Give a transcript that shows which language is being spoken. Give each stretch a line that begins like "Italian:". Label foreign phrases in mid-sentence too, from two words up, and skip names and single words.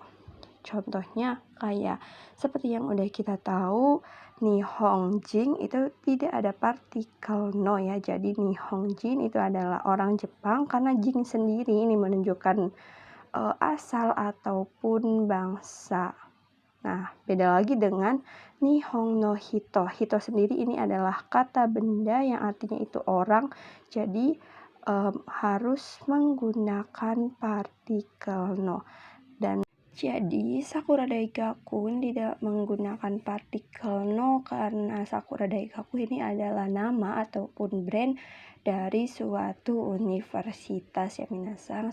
Indonesian: Contohnya kayak seperti yang udah kita tahu, Nihonjin itu tidak ada partikel no ya. Jadi Nihonjin itu adalah orang Jepang, karena jin sendiri ini menunjukkan asal ataupun bangsa. Nah, beda lagi dengan
Japanese: 日本 の 人.
Indonesian: Hito sendiri ini adalah kata benda yang artinya itu orang. Jadi harus menggunakan partikel no. Dan jadi Sakura Daigakun tidak menggunakan partikel no karena Sakura Daigakun ini adalah nama ataupun brand dari suatu universitas ya minasang.